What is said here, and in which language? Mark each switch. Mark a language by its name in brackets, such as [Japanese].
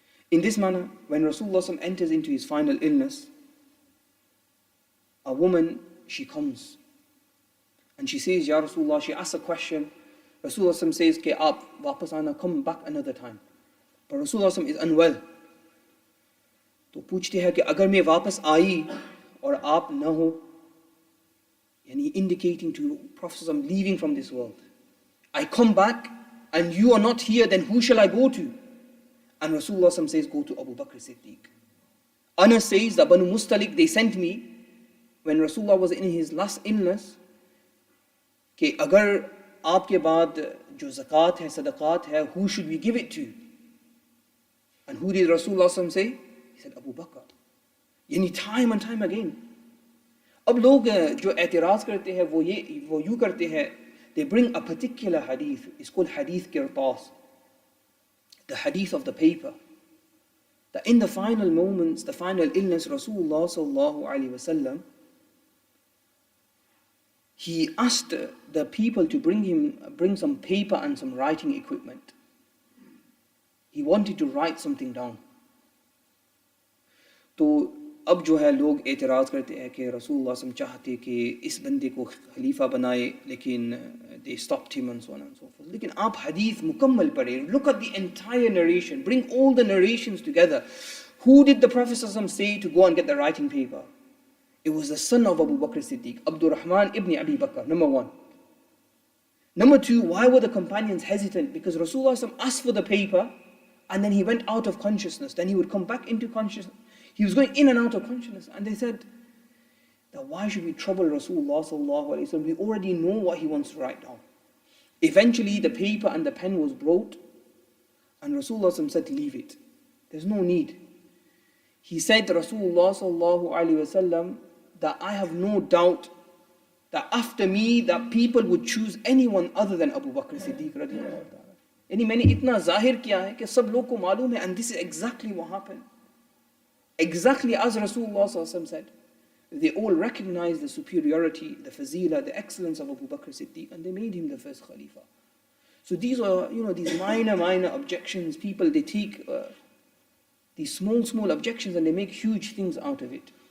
[English] In this manner, when Rasulullah enters into his final illness, a woman, she comes and she says, Ya Rasulullah, she asks a question. Rasulullah says, [Hindi] Ke aap wapas aana, [English] come back another time. But Rasulullah is unwell. [Hindi] तो पूछते हैं कि अगर मैं वापस आई और आप न हो, यानी [English] indicating to Prophet I'm leaving from this world. I come back and you are not here, then who shall I go to? And Rasulullah says, go to Abu Bakr Siddiq. Anas says that Banu Mustalik, they sent me when Rasulullah was in his last illness, [Hindi] कि अगर आपके बाद जो zakat है, sadaqat है, [English] who should we give it to? And who did Rasulullah say? He said, Abu Bakr. Yani time and time again. [Hindi] अब लोग जो एतराज़ करते हैं [English] वो यूँ करते हैं, they bring a particular hadith, it's called hadith kirtas, the hadith of the paper, that in the final moments, the final illness, Rasulullah sallallahu alaihi wasallam, he asked the people to bring some paper and some writing equipment. He wanted to write something down. [Hindi] तो अब जो है लोग एतराज़ करते हैं कि रसूलुल्लाह सल्लल्लाहु अलैहि वसल्लम चाहते कि इस बंदे को खलीफा बनाए, लेकिन [English] they stopped him and so on and so forth. [Hindi] लेकिन आप हदीस मुकम्मल पढ़ें, [English] look at the entire narration, bring all the narrations together. Who did the Prophet सल्लल्लाहु अलैहि वसल्लम say to go and get the writing paper? It was the son of Abu Bakr Siddiq, Abdul Rahman ibn Abi Bakr, number one. Number two, why were the companions hesitant? Because Rasulullah sallallāhu alaihi wasallam asked for the paper and then he went out of consciousness, then he would come back into consciousness. He was going in and out of consciousness, and they said that why should we trouble Rasulullah sallallahu alaihi wasallam? We already know what he wants to write down. Eventually the paper and the pen was brought, and Rasulullah sallallahu alaihi wasallam said, leave it. There's no need. He said, Rasulullah sallallahu alaihi wasallam, that I have no doubt that after me that people would choose anyone other than Abu Bakr Siddiq radiyallahu ta'ala. [Hindi] यानी मैंने इतना जाहिर किया है कि सब लोग को मालूम है, [English] and this is exactly what happened. Exactly as Rasulullah sallallahu alaihi wasallam said. They all recognized the superiority, the fazila, the excellence of Abu Bakr Siddiq, and they made him the first Khalifa. So these are, these minor objections. People, they take these small objections and they make huge things out of it.